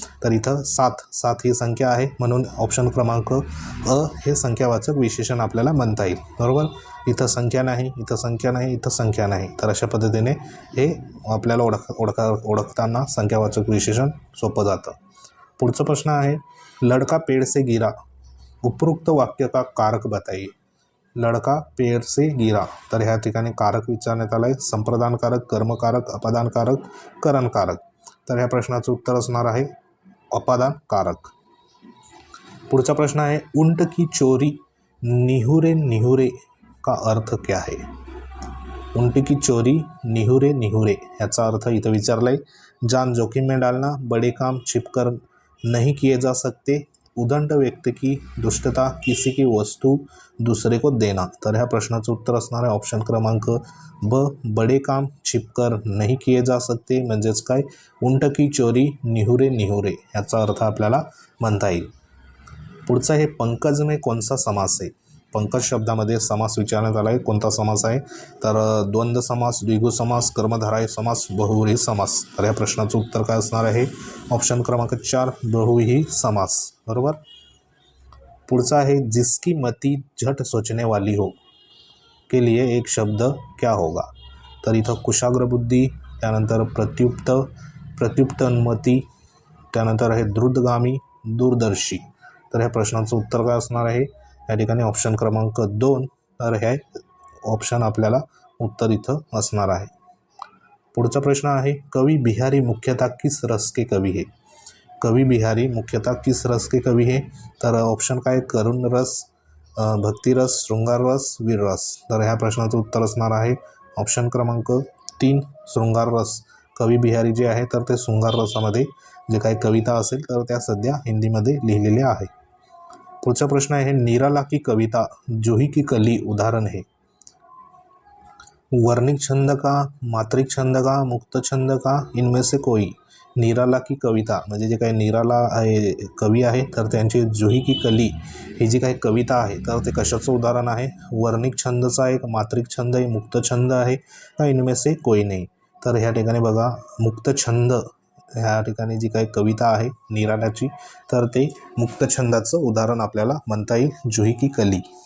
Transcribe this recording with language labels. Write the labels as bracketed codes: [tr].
[mr] तर इथं 7 ही संख्या आहे म्हणून ऑप्शन क्रमांक अ हे संख्यावाचक विशेषण आपल्याला म्हणता येईल, बरोबर. इथं संख्या नाही, इथं संख्या नाही, इथं संख्या नाही. तर अशा पद्धतीने हे आपल्याला ओळखताना संख्यावाचक विशेषण सोपं जातं. पुढचा प्रश्न आहे [hi] लड़का पेड़ से गिरा उपरोक्त वाक्य का कारक बताइए. लड़का पेड़ से गिरा. [mr] तर ह्या ठिकाणी कारक विचारण्यात आलं आहे संप्रदानकारक, कर्मकारक, अपादानकारक, करणकारक. तर ह्या प्रश्नाचं उत्तर असणार आहे अपादानकारक. पुढचा प्रश्न आहे [hi] ऊंट की चोरी निहुरे निहुरे का अर्थ क्या है? ऊंट की चोरी निहुरे निहुरे [mr] याचा अर्थ इथं विचारला आहे. [hi] जान जोखिम में डालना, बड़े काम छिपकर नहीं किए जा सकते, उदंड व्यक्ति की दुष्टता, किसी की वस्तू दूसरे को देना. [mr] तर ह्या प्रश्नाचं उत्तर असणार आहे ऑप्शन क्रमांक ब [hi] बड़े काम छिपकर नहीं किए जा सकते [mr] म्हणजेच काय? [hi] ऊंट की चोरी निहुरे निहुरे [mr] याचा अर्थ आपल्याला म्हणता येईल. पुढचा हे पंकज में कोणसा समास आहे? पंकज शब्दामध्ये समास विचारण्यात आला आहे. कोणता समास आहे? तर द्वंद्व समास, द्विगु समास, कर्मधारय समास, बहुव्रीही समास. तर या प्रश्नाचं उत्तर काय असणार आहे? ऑप्शन क्रमांक 4 बहुव्रीही समास, बरोबर. पुढचा आहे [hi] जिसकी मती झट सोचने वाली हो के लिए एक शब्द क्या होगा? [mr] तर इथं कुशाग्र बुद्धी, त्यानंतर प्रत्युत्पन्नमती, त्यानंतर आहे द्रुतगामी, दूरदर्शी. तर ह्या प्रश्नाचं उत्तर काय असणार आहे? या ठिकाणी ऑप्शन क्रमांक 2. तर हे ऑप्शन आपल्याला उत्तर इथं असणार आहे. पुढचा प्रश्न आहे [hi] कवि बिहारी मुख्यतः किस रस के कवी है? कवि बिहारी मुख्यतः किस रस के कवी है? [mr] तर ऑप्शन काय? [hi] करुण रस, भक्तिरस, शृंगार रस, वीर रस. [mr] तर ह्या प्रश्नाचं उत्तर असणार आहे ऑप्शन क्रमांक 3 शृंगार रस. कवि बिहारी जे आहे तर ते शृंगार रसामध्ये जे काही कविता असेल तर त्या सध्या हिंदीमध्ये लिहिलेल्या आहे. [hi] पुढचा प्रश्न आहे निराला की कविता जूही की कली उदाहरण है? वर्णिक छंद का, मात्रिक छंद का, मुक्त छंद का, इनमें से कोई? [mr] निराला की कविता म्हणजे जे काही निराला आहे कवी आहे तर त्यांची जुही की कली ही जी काही कविता आहे तर ते कशाचं उदाहरण आहे? वर्णिक छंदचं आहे, मात्रिक छंद आहे, मुक्त छंद आहे का [hi] इनमें से कोई [mr] नाही? तर ह्या ठिकाणी बघा मुक्त छंद ह्या ठिकाणी जी काही कविता आहे निराल्याची तर ते मुक्त छंदाचं उदाहरण आपल्याला म्हणता येईल जुही की कली.